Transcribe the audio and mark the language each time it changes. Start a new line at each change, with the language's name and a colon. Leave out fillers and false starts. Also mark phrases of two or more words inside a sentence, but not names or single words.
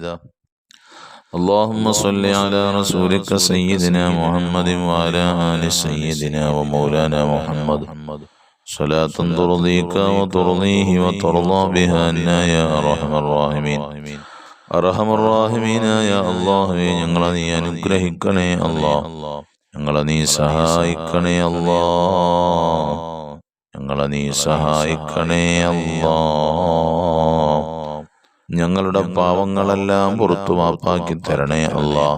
Arabic: اللهم صل على رسولك سيدنا محمد وعلى آل سيدنا ومولانا محمد صلاة ترضيك وترضيه وترضى بها عنا يا أرحم الراحمين. أرحم الراحمين يا الله.
Malayalam: ഞങ്ങളെ നീ അനുഗ്രഹിക്കണേ അല്ലാഹ്. ഞങ്ങളെ നീ സഹായിക്കണേ അല്ലാഹ്. ഞങ്ങളെ നീ സഹായിക്കണേ അല്ലാഹ്. ഞങ്ങളുടെ പാവങ്ങളെല്ലാം പുറത്തു മാപ്പാക്കി തരണേ അല്ലാഹ്.